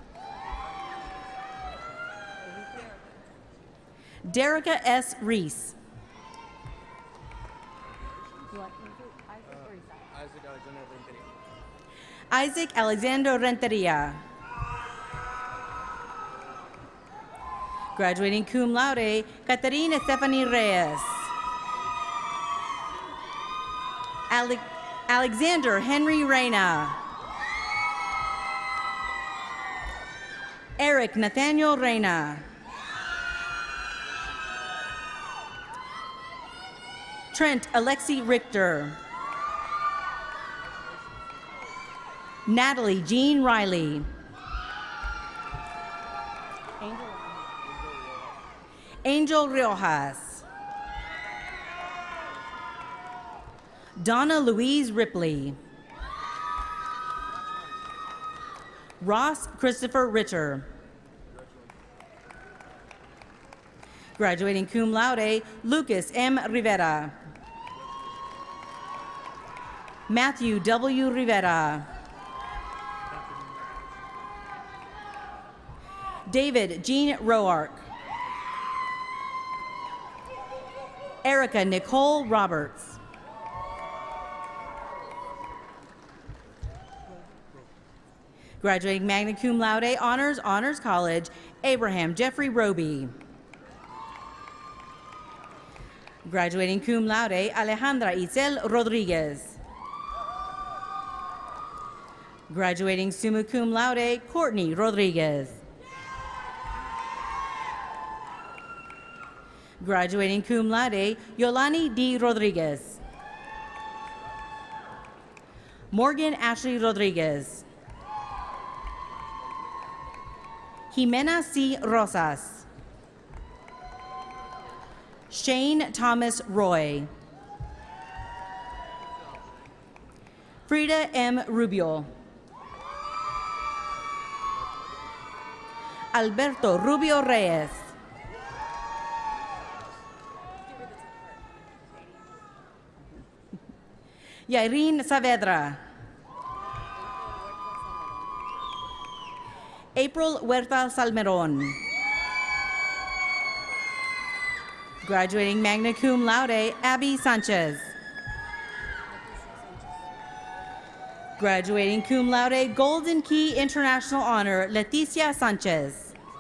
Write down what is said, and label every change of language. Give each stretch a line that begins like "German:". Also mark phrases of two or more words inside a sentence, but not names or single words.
English: Derica S. Reese. Isaac Alexander Renteria. Graduating
Latin: cum laude,
English: Caterina Stephanie Reyes. Alexander Henry Reyna. Eric Nathaniel Reyna. Trent Alexi Richter. Natalie Jean Riley. Angel Riojas. Donna Louise Ripley. Ross Christopher Ritter. Graduating
Latin: cum laude,
English: Lucas M. Rivera. Matthew W. Rivera. David Jean Roark. Erica Nicole Roberts. Graduating
Latin: magna cum laude
English: honors college, Abraham Jeffrey Roby. Graduating
Latin: cum laude,
English: Alejandra Itzel Rodriguez. Graduating
Latin: summa cum laude,
English: Courtney Rodriguez. Graduating
Latin: cum laude,
English: Yolani D. Rodriguez. Morgan Ashley Rodriguez. Jimena C. Rosas. Shane Thomas Roy. Frida M. Rubio. Alberto Rubio Reyes. Yairine Saavedra. April Huerta Salmeron. Graduating
Latin: magna cum laude,
English: Abby Sanchez. Graduating
Latin: cum laude,
English: Golden Key International Honor, Leticia Sanchez.